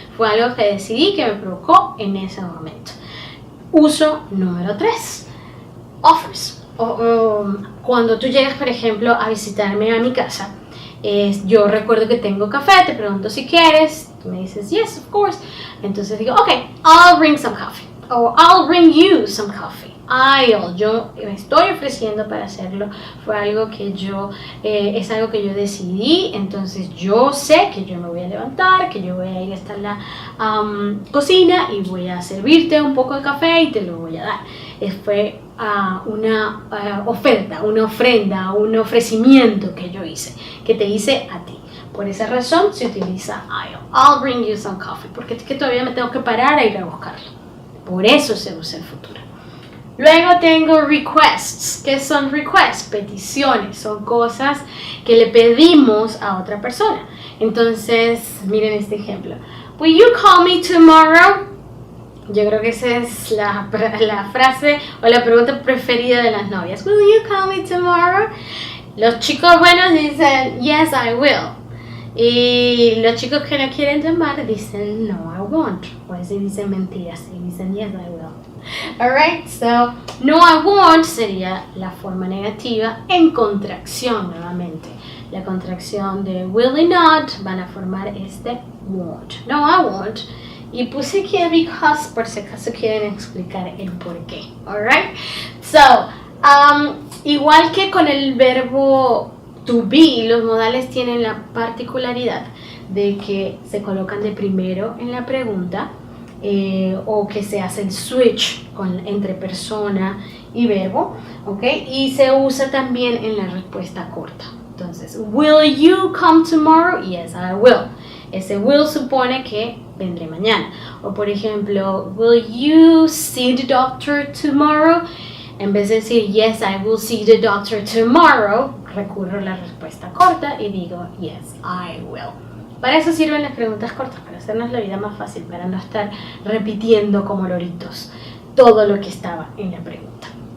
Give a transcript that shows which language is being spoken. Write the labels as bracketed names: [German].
[Spanish] Fue algo que decidí que me provocó en ese momento. Uso número 3. Offers. Cuando tú llegas, por ejemplo, a visitarme a mi casa, yo recuerdo que tengo café, te pregunto si quieres, tú me dices [English] yes, of course. [Spanish] Entonces digo, [English] okay, I'll bring some coffee. O I'll bring you some coffee. [Spanish] Yo me estoy ofreciendo para hacerlo, fue algo que es algo que yo decidí, entonces yo sé que yo me voy a levantar, que yo voy a ir hasta la cocina y voy a servirte un poco de café y te lo voy a dar. Fue una oferta, una ofrenda, un ofrecimiento que yo hice, que te hice a ti. Por esa razón se utiliza [English] I'll bring you some coffee, [Spanish] porque es que todavía me tengo que parar a ir a buscarlo. Por eso se usa el futuro. Luego tengo requests. ¿Qué son requests? Peticiones. Son cosas que le pedimos a otra persona. Entonces, miren este ejemplo. [English] Will you call me tomorrow? [Spanish] Yo creo que esa es la frase o la pregunta preferida de las novias. [English] Will you call me tomorrow? [Spanish] Los chicos buenos dicen, [English] yes, I will. [Spanish] Y los chicos que no quieren llamar dicen, [English] no, I won't. [Spanish] O así dicen mentiras y dicen, [English] yes, I will. [Spanish] Alright, so [English] no, I won't [Spanish] sería la forma negativa en contracción nuevamente. La contracción de will y not van a formar este won't. [English] No, I won't. [Spanish] Y puse aquí because por si acaso quieren explicar el por qué. Alright, so igual que con el verbo to be, los modales tienen la particularidad de que se colocan de primero en la pregunta o que se hace el switch entre persona y verbo, ¿ok? Y se usa también en la respuesta corta. Entonces, [English] will you come tomorrow? Yes, I will. [Spanish] Ese will supone que vendré mañana. O por ejemplo, [English] will you see the doctor tomorrow? [Spanish] En vez de decir [English] yes, I will see the doctor tomorrow, [Spanish] recurro a la respuesta corta y digo [English] yes, I will. [Spanish] Para eso sirven las preguntas cortas, para hacernos la vida más fácil, para no estar repitiendo como loritos todo lo que estaba en la pregunta.